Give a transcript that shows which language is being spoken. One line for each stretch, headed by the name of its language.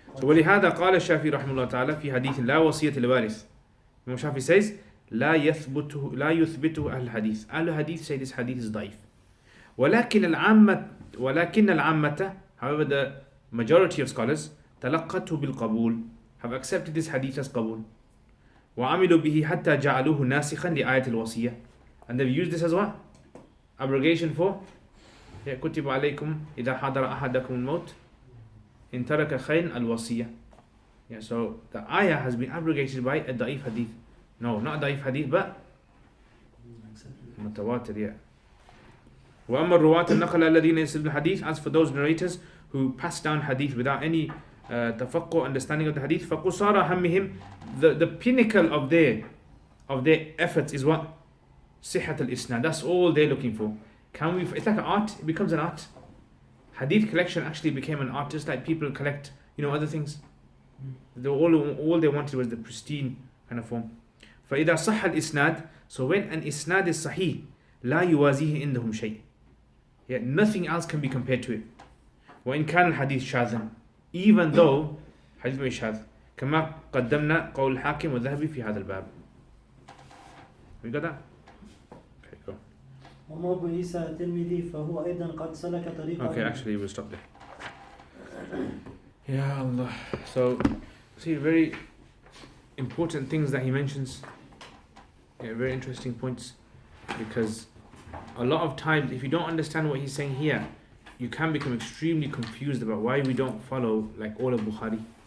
Arabic: So ولهذا قال الشافعي رحمه الله تعالى في حديث لا وصية لوارث.
English: Imam Shafi says
Arabic: لا يثبته أهل الحديث. أهل الحديث
English: say this hadith is ضعيف.
Arabic: ولكن العامة,
English: however the majority of scholars
Arabic: تلقته بالقبول,
English: have accepted this hadith as قبول.
Arabic: وعملوا به حتى جعلوه ناسخا لآية الوصية.
English: And they've used this as what? Abrogation for
Arabic: كتب عليكم إذا حضر أحدكم الموت إن ترك خير الوصية.
English: So the ayah has been abrogated by a da'if hadith. No, not da'if hadith, but mutawatir.
Arabic: وأما الرواة النقل الذين يسردون الحديث.
English: As for those narrators who pass down hadith without any tafaqquh, understanding of the hadith,
Arabic: فقصارى همهم,
English: the pinnacle of their efforts is what?
Arabic: صحة الإسناد.
English: That's all they're looking for. It's like an art. It becomes an art. Hadith collection actually became an art, just like people collect, other things. All they wanted was the pristine kind of form.
Arabic: فإذا صح الإسناد.
English: So when an isnad is sahih,
Arabic: لا يوازيه عندهم شيء.
English: Nothing else can be compared to it.
Arabic: وإن كان الحديث شاذا.
English: Even though hadith may شاذ.
Arabic: كما قدمنا قول الحاكم والذهبي في هذا الباب.
English: We got that? Okay, go.
Arabic: وما أبو عيسى الترمذي فهو أيضا قد سلك طريقا.
English: Okay, actually we'll stop there. Ya Allah. So, see, very important things that he mentions. Very interesting points. Because a lot of times, if you don't understand what he's saying here, you can become extremely confused about why we don't follow like all of Bukhari.